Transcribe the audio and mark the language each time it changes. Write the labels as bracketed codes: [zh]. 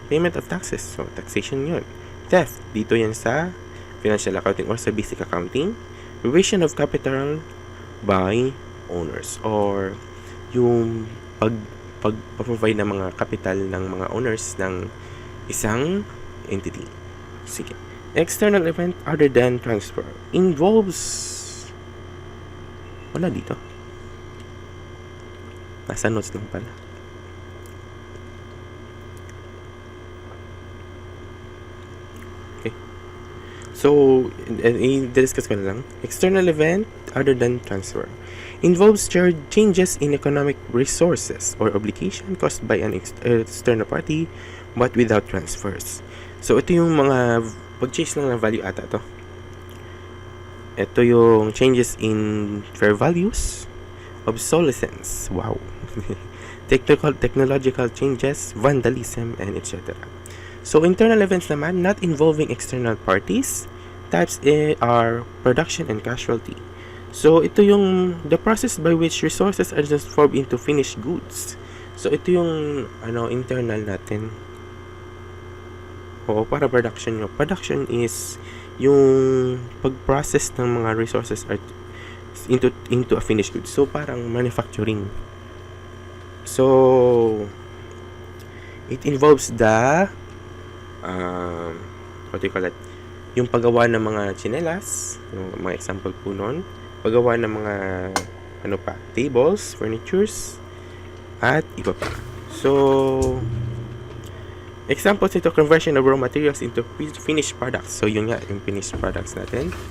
[en] Payment of taxes, so taxation yun. Theft, dito yan sa financial accounting or sa basic accounting. Provision of capital by owners or [tl] yung pag-provide ng mga capital ng mga owners ng isang entity. Sige. [en] External event other than transfer involves [tl] wala dito. Nasa notes lang pala. Okay. So, i-discuss ko na lang. [en] External event other than transfer involves changes in economic resources or obligation caused by an external party but without transfers. [tl] So, ito yung mga pag-change lang ng value ata to. [en] Ito yung changes in fair values, obsolescence, wow, technological changes, vandalism, and etc. So, internal events naman, not involving external parties, types are production and casualty. So, ito yung the process by which resources are transformed into finished goods. So, [tl] ito yung internal natin. [en] Oo, para production nyo. Production is yung pag-process ng mga resources into a finished good. So, parang manufacturing. So, it involves the what do you call that? [tl] Yung paggawa ng mga tsinelas, yung mga example po nun, paggawa ng mga tables, furnitures, at iba pa. [en] So, examples nito, conversion of raw materials into finished products. [tl] So, yun nga, yung finished products natin.